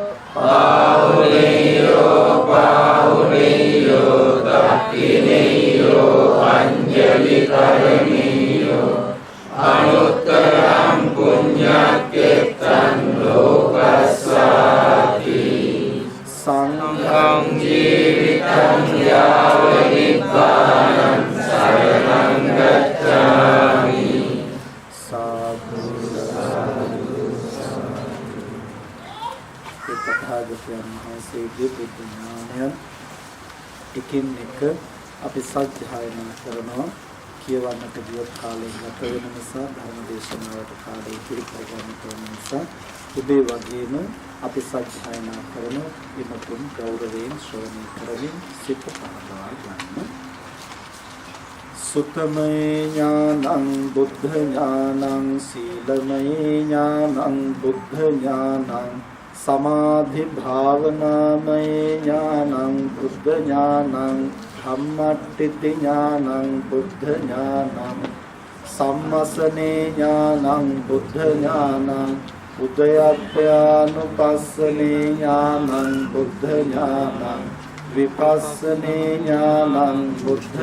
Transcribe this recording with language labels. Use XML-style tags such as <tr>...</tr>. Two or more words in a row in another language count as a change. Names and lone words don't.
<pi>පාහුනේයෝ දක්ඛිනේයෝ අංජලි කරණීයෝ අනුත්තරං පුඤ්ඤක්ඛෙත්තං ලෝකස්සාති සංඝං ජීවිතං යාව නිබ්බානං සරණං ගච්ඡාමි.</pi> <si>සාදු තථාගතයන් වහන්සේගේ බුද්ධ ඥානය එකින් එක අපි සත්‍යයනා කරනවා. කියවන්නට ගියොත් කාලය ගත වෙන නිසා ධර්ම දේශනාවට කාලය ඉතිරි කරගන්න ඕන නිසා උදේ වගේම අපි සත්‍යයනා කරන ඉමතුන් ගෞරවයෙන් ශ්‍රවණය කරමින් සිත පහදවා ගන්න.</si> <pi>සුතමේ ඥානං බුද්ධ ඥානං සීලමේ ඥානං බුද්ධ ඥානං සමාධි භාවනාමේ ඥානං බුද්ධ ඥානං ධම්මට්ඨිති ඥානං බුද්ධ ඥානං සම්මසනේ ඥානං බුද්ධ ඥානං උදයප්පයානුපස්සනේ ඥානං බුද්ධ ඥානං විපස්සනේ ඥානං බුද්ධ</pi>